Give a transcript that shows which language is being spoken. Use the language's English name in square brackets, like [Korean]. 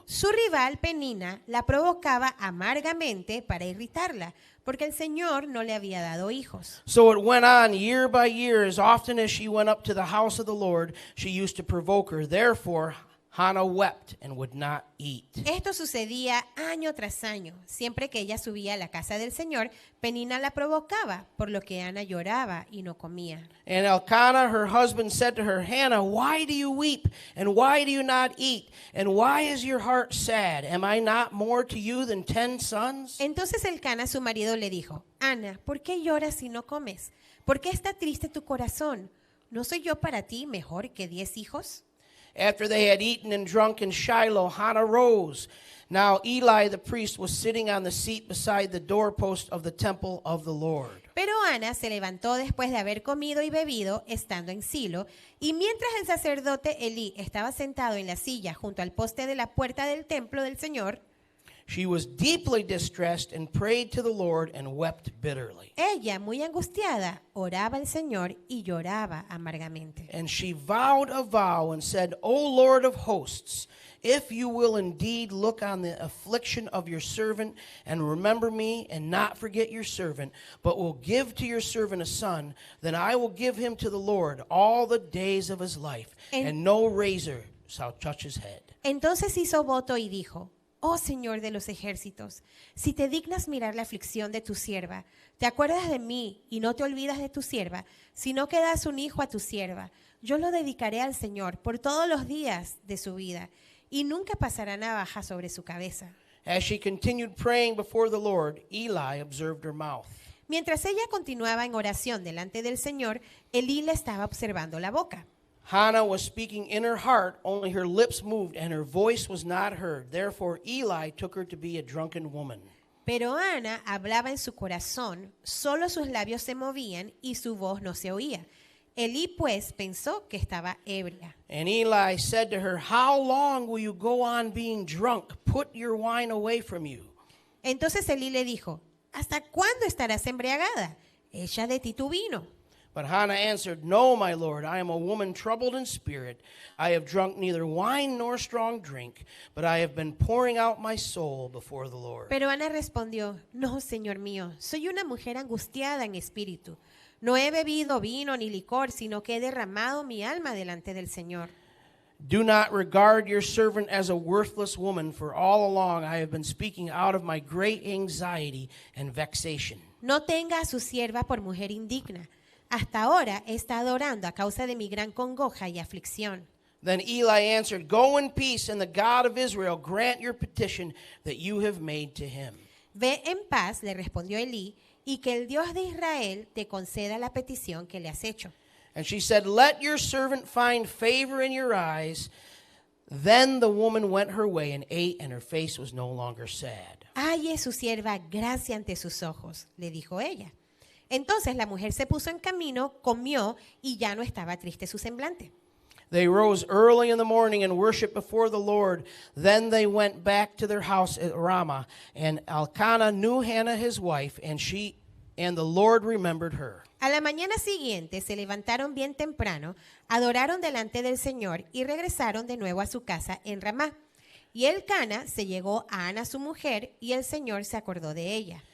[Spanish] Su rival Penina la provocaba amargamente para irritarla, porque el Señor no le había dado hijos. [English] So it went on year by year. As often as she went up to the house of the Lord, she used to provoke her. Therefore, Hannah wept and would not eat. [Spanish] Esto sucedía año tras año. Siempre que ella subía a la casa del Señor, Penina la provocaba, por lo que Ana lloraba y no comía. [English] And Elkanah, her husband, said to her, Hannah, why do you weep? And why do you not eat? And why is your heart sad? Am I not more to you than 10 sons? [Spanish] Entonces Elcana, su marido, le dijo: Ana, ¿por qué lloras y no comes? ¿Por qué está triste tu corazón? ¿No soy yo para ti mejor que 10 hijos? [English] After they had eaten and drunk in Shiloh, Hannah rose. Now Eli the priest was sitting on the seat beside the doorpost of the temple of the Lord. [Spanish] Pero Ana se levantó después de haber comido y bebido, estando en Silo, y mientras el sacerdote Elí estaba sentado en la silla junto al poste de la puerta del templo del Señor, [English] She was deeply distressed and prayed to the Lord and wept bitterly. [Spanish] ella, muy angustiada, oraba al Señor y lloraba amargamente. [English] And she vowed a vow and said, O Lord of hosts, if you will indeed look on the affliction of your servant and remember me and not forget your servant, but will give to your servant a son, then I will give him to the Lord all the days of his life, and no razor shall touch his head. [Spanish] Entonces hizo voto y dijo: Oh Señor de los ejércitos, si te dignas mirar la aflicción de tu sierva, te acuerdas de mí y no te olvidas de tu sierva, sino que das un hijo a tu sierva, yo lo dedicaré al Señor por todos los días de su vida, y nunca pasará navaja sobre su cabeza. [English] As she continued praying before the Lord, Eli observed her mouth. [Spanish] Mientras ella continuaba en oración delante del Señor, Elí le estaba observando la boca. [English] Hannah was speaking in her heart, only her lips moved, and her voice was not heard. Therefore Eli took her to be a drunken woman. [Spanish] Pero Ana hablaba en su corazón, solo sus labios se movían y su voz no se oía. Elí pues pensó que estaba ebria. [English] And Eli said to her, How long will you go on being drunk? Put your wine away from you. [Spanish] Entonces Elí le dijo: ¿Hasta cuándo estarás embriagada? Echa de ti tu vino. [English] But Hannah answered, No, my lord, I am a woman troubled in spirit. I have drunk neither wine nor strong drink, but I have been pouring out my soul before the Lord. [Spanish] Pero Ana respondió: No, Señor mío, soy una mujer angustiada en espíritu. No he bebido vino ni licor, sino que he derramado mi alma delante del Señor. [English] Do not regard your servant as a worthless woman, for all along I have been speaking out of my great anxiety and vexation. [Spanish] No tenga a su sierva por mujer indigna. Hasta ahora he estado orando a causa de mi gran congoja y aflicción. [English] Then Eli answered, Go in peace, and the God of Israel grant your petition that you have made to him. [Spanish] Ve en paz, le respondió Elí, y que el Dios de Israel te conceda la petición que le has hecho. [English] And she said, Let your servant find favor in your eyes. Then the woman went her way and ate, and her face was no longer sad. [Spanish] Halle su sierva gracia ante sus ojos, le dijo ella. Entonces la mujer se puso en camino, comió y ya no estaba triste su semblante. [English] They rose early in the morning and worshiped before the Lord. Then they went back to their house at Ramah. And Elkanah knew Hannah his wife, and the Lord remembered her. [Spanish] A la mañana siguiente se levantaron bien temprano, adoraron delante del Señor y regresaron de nuevo a su casa en Ramá. Y Elcana se llegó a Ana su mujer y el Señor se acordó de ella.